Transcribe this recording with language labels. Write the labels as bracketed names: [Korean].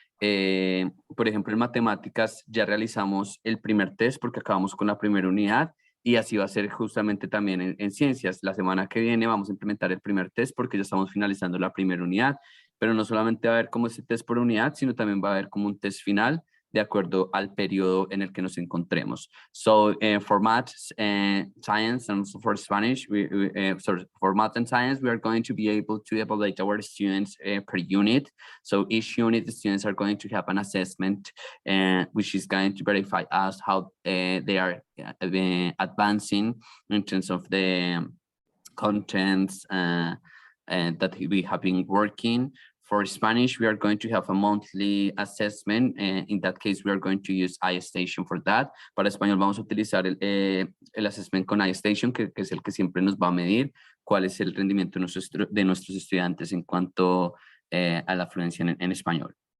[Spanish] Por ejemplo, en matemáticas ya realizamos el primer test porque acabamos con la primera unidad y así va a ser justamente también en ciencias. La semana que viene vamos a implementar el primer test porque ya estamos finalizando la primera unidad, pero no solamente va a haber como ese test por unidad, sino también va a haber como un test final de acuerdo al periodo en el que nos encontremos. [English] So for maths and science and also for Spanish, sorry, for math and science, we are going to be able to evaluate our students per unit. So each unit, the students are going to have an assessment which is going to verify us how they are advancing in terms of the contents that we have been working. For Spanish, we are going to have a monthly assessment. In that case, we are going to use iStation for that. [Spanish] Para español vamos a utilizar el assessment con iStation, que es el que siempre nos va a medir cuál es el rendimiento de nuestros estudiantes en cuanto a la fluencia en español.